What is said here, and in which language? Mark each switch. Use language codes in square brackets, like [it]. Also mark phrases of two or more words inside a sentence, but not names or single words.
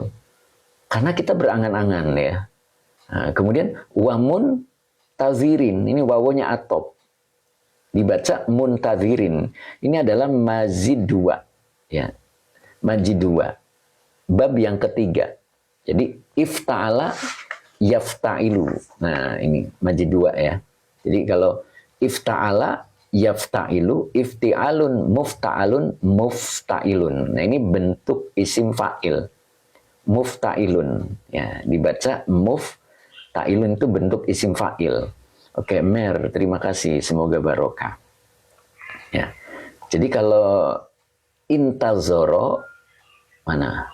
[id] Karena kita berangan-angan ya. Nah, kemudian [ar] ومنتظرين, [id] ini wawonya atop. Dibaca muntazirin. Ini adalah mazid 2. Ya. Mazid 2. Bab yang ketiga. [ar] Jadi افتعل يفتعل. [id] Nah, ini mazid 2 ya. Jadi kalau [ar] افتعل يفتعل افتعال مفتعل مفتعل. [id] Nah, ini bentuk [ar] اسم فاعل. [id] Mufta'ilun. Ya, dibaca mufta'ilun itu bentuk [ar] اسم فاعل. [id] Oke, Mer, terima kasih. Semoga barokah. Ya. Jadi kalau intazoro mana?